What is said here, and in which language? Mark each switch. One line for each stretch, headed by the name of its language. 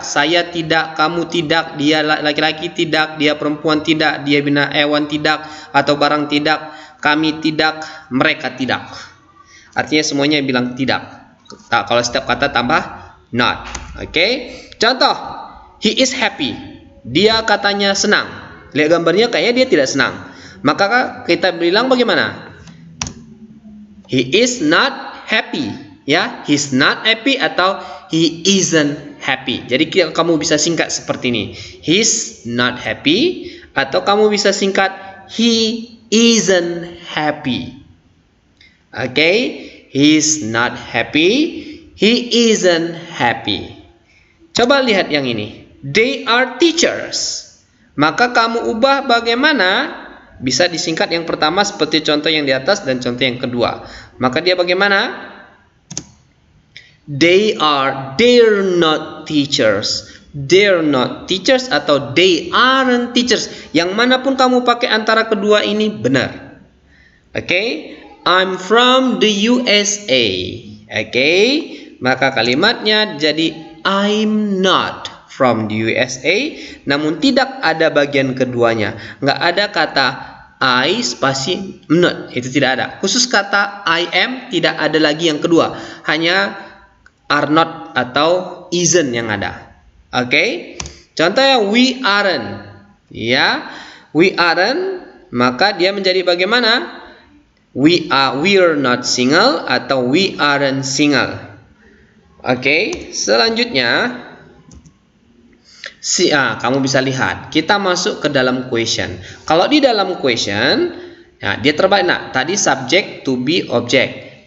Indonesian: Saya tidak, kamu tidak, dia laki-laki tidak, dia perempuan tidak, dia hewan tidak, atau barang tidak, kami tidak, mereka tidak. Artinya semuanya bilang tidak. Nah, kalau setiap kata tambah not. Oke. Contoh,
English: he is happy.
Indonesian: Dia katanya senang. Lihat gambarnya kayaknya dia tidak senang. Maka kita bilang bagaimana?
English: He is not happy. ya, he's not happy atau he isn't happy.
Indonesian: Jadi kamu bisa singkat seperti ini.
English: He's not happy
Indonesian: atau kamu bisa singkat
English: he isn't happy. Oke, he's not happy, he isn't happy.
Indonesian: Coba lihat yang ini.
English: They are teachers.
Indonesian: Maka kamu ubah bagaimana? Bisa disingkat yang pertama seperti contoh yang di atas dan contoh yang kedua. Maka dia bagaimana?
English: They're not teachers. They're not teachers atau they aren't teachers.
Indonesian: Yang manapun kamu pakai antara kedua ini benar.
English: Oke, I'm from the USA.
Indonesian: Oke, maka kalimatnya jadi
English: I'm not from the USA.
Indonesian: Namun tidak ada bagian keduanya. Nggak ada kata I spasi not. Itu tidak ada. Khusus kata I am tidak ada lagi yang kedua. Hanya are not atau isn't yang ada.
English: Oke, contohnya we aren't. Ya, we aren't.
Indonesian: Maka dia menjadi bagaimana?
English: We're not single atau we aren't single.
Indonesian: Oke, selanjutnya kamu bisa lihat kita masuk ke dalam question. Kalau di dalam question, ya, dia terbalik. Nah, tadi subject to be object.